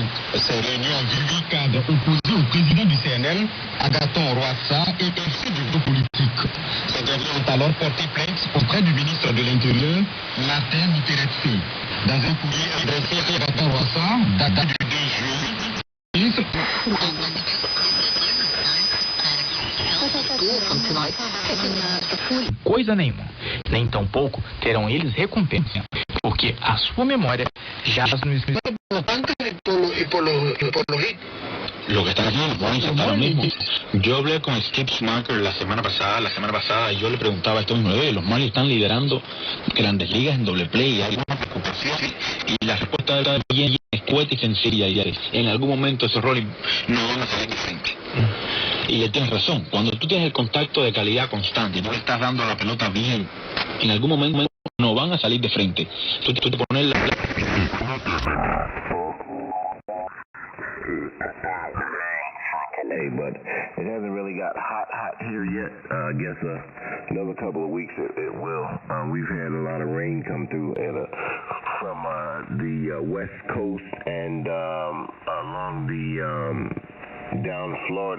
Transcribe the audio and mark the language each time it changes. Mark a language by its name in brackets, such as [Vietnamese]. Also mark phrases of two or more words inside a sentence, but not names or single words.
[French] Ces réunions ont vu 8 cadres opposés au président du CNL, Agathon Rwasa, et ainsi du groupe politique. Ces derniers ont alors porté plainte auprès du ministre de l'Intérieur, Martin Muteretsi. Dans un courrier adressé à Agathon Rwasa, datant du 2 juillet, [Portuguese] Coisa nenhuma, nem tampouco terão eles recompensa, porque a sua memória jaz no escritório. [Spanish] Lo que están haciendo los Marlins ahora mismo. Yo hablé con Steve Schumacher la semana pasada, y yo le preguntaba esto mismo, los Marlins están liderando grandes ligas en doble play y hay una preocupación, y la respuesta era bien escueta y sencilla, y en algún momento esos roles no van a salir de frente. Y él tiene razón, cuando tú tienes el contacto de calidad constante y no le estás dando a la pelota bien, en algún momento no van a salir de frente. Tú te pones la... [English] Hey, but it hasn't really got hot here yet. I guess another couple of weeks it will. We've had a lot of rain come through from the west coast and along the down Florida.